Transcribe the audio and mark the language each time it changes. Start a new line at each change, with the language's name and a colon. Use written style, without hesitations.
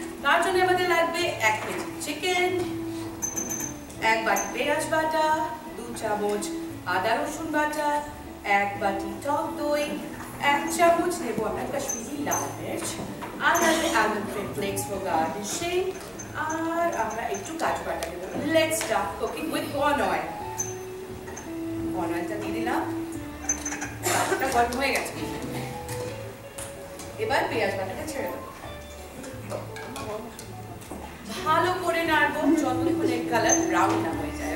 Bangla: তার জন্য আমাদের লাগবে 1 কেজি চিকেন, 1 বাটি পেঁয়াজ বাটা, 2 চামচ আদা রসুন বাটা, 1 বাটি টক দই, 1 চামচ নেব আমরা কাশ্মীরি লাল মির্চ, আর লাগবে
English: almond flakes for garnishing,
Bangla: আর আমরা একটু কাজু বাটা দেব।
English: Let's start cooking with corn oil.
Bangla: corn oilটা দিয়ে দিলাম, কাজুটা গরম হয়ে গেছে। এবার পেঁয়াজ বাটাটা ছেড়ে দেবো, ভালো করে নাড়বো যতক্ষণ এর কালার ব্রাউন না হয়ে যায়।